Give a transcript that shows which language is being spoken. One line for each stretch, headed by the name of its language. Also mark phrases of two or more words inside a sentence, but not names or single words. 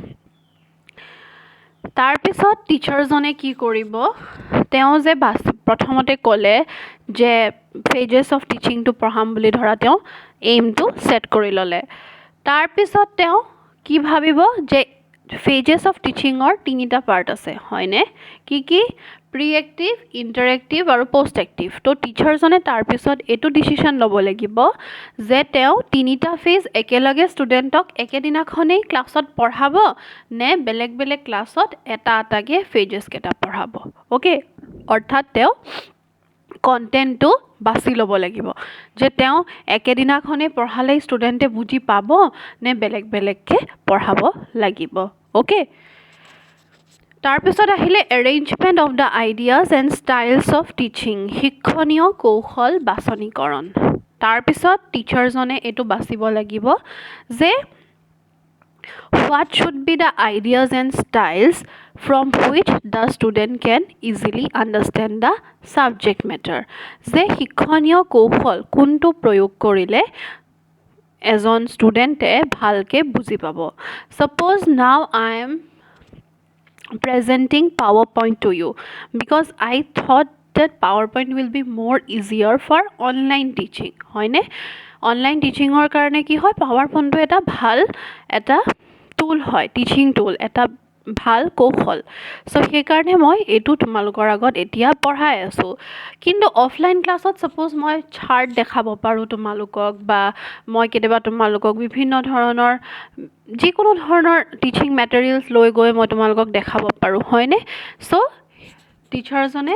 Assamese: তাৰ পিছত টিচাৰজনে কি কৰিব তেওঁ যে প্ৰথমতে ক'লে যে
English: phases of teaching
Assamese: টো পঢ়াম বুলি ধৰা তেওঁ aim টো set কৰি ললে তাৰ পিছত তেওঁ কি ভাবিব যে
English: phases of teaching
Assamese: ৰ তিনিটা পাৰ্ট আছে হয়নে কি
English: pre-active interactive
Assamese: আৰু
English: post active
Assamese: তো টিচাৰজনে তাৰ পিছত এটো ডিসিশন ল'ব লাগিব যে তেওঁ তিনিটা ফেজ একেলগে ষ্টুডেন্টক একেদিনাখনেই ক্লাছত পঢ়াব নে বেলেগ ক্লাছত এটাকে phases কেটা পঢ়াব ওকে অৰ্থাৎ তেওঁ কন্টেন্টটো বাছি ল'ব লাগিব যে তেওঁ একেদিনাখনে পঢ়ালে ষ্টুডেন্টে বুজি পাব নে বেলেগকে পঢ়াব লাগিব ওকে তাৰ পিছত আহিলে
English: arrangement of the ideas and styles of teaching
Assamese: শিক্ষণীয় কৌশল বাছনিকৰণ তাৰ পিছত টিচাৰজনে এটো বাছিব লাগিব যে
English: what should be the ideas and styles from which the student can easily understand the subject matter
Assamese: যে শিক্ষণীয় কৌশল কোনটো প্ৰয়োগ কৰিলে এজন ষ্টুডেন্টে ভালকে বুজি পাব
English: suppose now I am presenting PowerPoint to you because I thought that PowerPoint will be more easier for online teaching
Assamese: হয়নে
English: online teaching
Assamese: ৰ কাৰণে কি হয় PowerPoint টো এটা ভাল এটা টুল হয় টিচিং টুল এটা ভাল কৌশল চ' সেইকাৰণে মই এইটো তোমালোকৰ আগত এতিয়া পঢ়াই আছোঁ কিন্তু অফলাইন ক্লাছত ছাপ'জ মই চাৰ্ট দেখাব পাৰোঁ তোমালোকক বা মই কেতিয়াবা তোমালোকক বিভিন্ন ধৰণৰ যিকোনো ধৰণৰ
English: teaching materials
Assamese: লৈ গৈ মই তোমালোকক দেখাব পাৰোঁ হয়নে চ' টিচাৰজনে